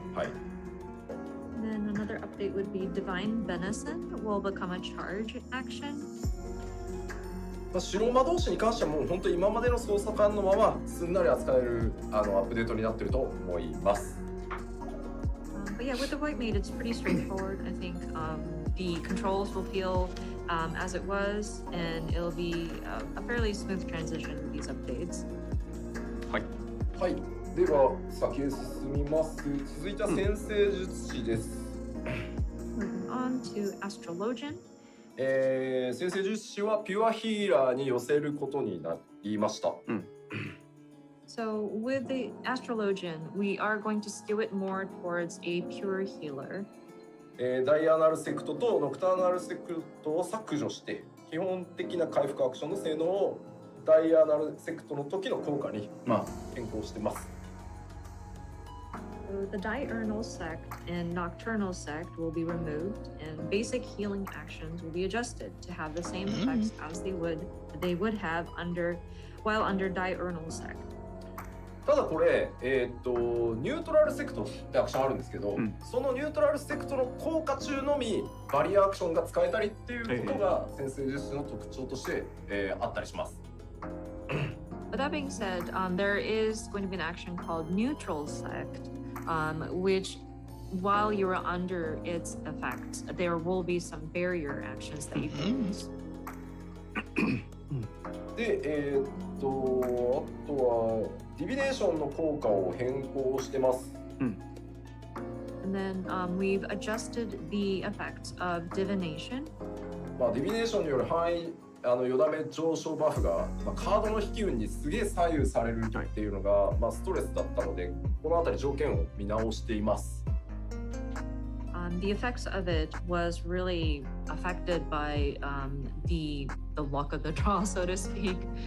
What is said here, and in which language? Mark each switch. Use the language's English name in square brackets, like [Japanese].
[Japanese] はい。 [English] Then another update would be Divine Benison will become a charge action. [Japanese] 白魔導士に関してはもう本当に今までの操作感のまますんなり扱えるアップデートになってると思います。 [English] But yeah, with the White Mage, it's pretty straightforward. I think the controls will feel as it was, and it'll be a fairly smooth transition with these updates. [Japanese] はい。はい。では先へ進みます。続いては先生術師です。 [English] Moving on to Astrologian. [Japanese] 先生術師はピュアヒーラーに寄せることになりました。 [English] So with the Astrologian, we are going to skew it more towards a pure healer. [Japanese] ダイアナルセクトとノクターナルセクトを削除して基本的な回復アクションの性能をダイアナルセクトの時の効果に、変更してます。 [English] So the diurnal sect and nocturnal sect will be removed, and basic healing actions will be adjusted to have the same effects as they would have while under diurnal sect. [Japanese] ただこれ、ニュートラルセクトってアクションあるんですけど、そのニュートラルセクトの効果中のみバリアアクションが使えたりっていうことが先生術師の特徴として、あったりします。 [English] But that being said, there is going to be an action called neutral sect, which while you are under its effects, there will be some barrier actions that you can use. [Japanese] で、あとはディビネーションの効果を変更してます。 [English] And then we've adjusted the effects of divination. [Japanese] ディビネーションによる範囲よだめ上昇バフが、カードの引き運にすげえ左右されるっていうのが、ストレスだったので、このあたり条件を見直しています。 [English] The effects of it was really affected by the luck of the draw, so to speak.